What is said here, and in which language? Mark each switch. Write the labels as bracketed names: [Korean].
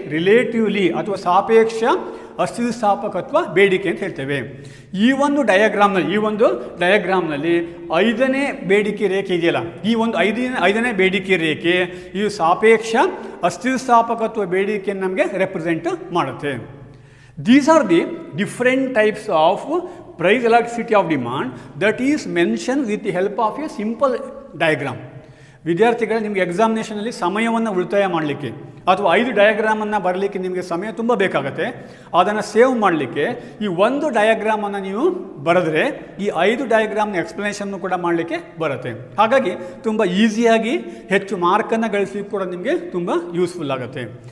[Kannada] Relatively ಅಥವಾ ಸಾಪೇಕ್ಷ ಅಸ್ಥಿತಿಸ್ಥಾಪಕತ್ವ ಬೇಡಿಕೆ ಅಂತ ಹೇಳ್ತೇವೆ. ಈ ಒಂದು ಡಯಾಗ್ರಾಮ್ನಲ್ಲಿ 5ನೇ ಬೇಡಿಕೆ ರೇಖೆ ಇದೆಯಲ್ಲ, ಈ ಒಂದು 5ನೇ ಬೇಡಿಕೆ ರೇಖೆ ಇದು ಸಾಪೇಕ್ಷ ಅಸ್ಥಿತಿಸ್ಥಾಪಕತ್ವ ಬೇಡಿಕೆಯನ್ನು ನಮಗೆ ರೆಪ್ರೆಸೆಂಟ್ ಮಾಡುತ್ತೆ. [English] These are the different types of price elasticity of demand that is mentioned with the help of a simple diagram. [Kannada] ವಿದ್ಯಾರ್ಥಿಗಳು ನಿಮಗೆ ಎಕ್ಸಾಮಿನೇಷನಲ್ಲಿ ಸಮಯವನ್ನು ಉಳಿತಾಯ ಮಾಡಲಿಕ್ಕೆ ಅಥವಾ 5 ಡಯಾಗ್ರಾಮನ್ನು ಬರಲಿಕ್ಕೆ ನಿಮಗೆ ಸಮಯ ತುಂಬ ಬೇಕಾಗುತ್ತೆ. ಅದನ್ನು ಸೇವ್ ಮಾಡಲಿಕ್ಕೆ ಈ ಒಂದು ಡಯಾಗ್ರಾಮನ್ನು ನೀವು ಬರೆದ್ರೆ ಈ 5 ಡಯಾಗ್ರಾಮ್ನ ಎಕ್ಸ್ಪ್ಲನೇಷನ್ನು ಕೂಡ ಮಾಡಲಿಕ್ಕೆ ಬರುತ್ತೆ. ಹಾಗಾಗಿ ತುಂಬ ಈಸಿಯಾಗಿ ಹೆಚ್ಚು ಮಾರ್ಕನ್ನು ಗಳಿಸಲಿಕ್ಕೆ ಕೂಡ ನಿಮಗೆ ತುಂಬ ಯೂಸ್ಫುಲ್ ಆಗುತ್ತೆ.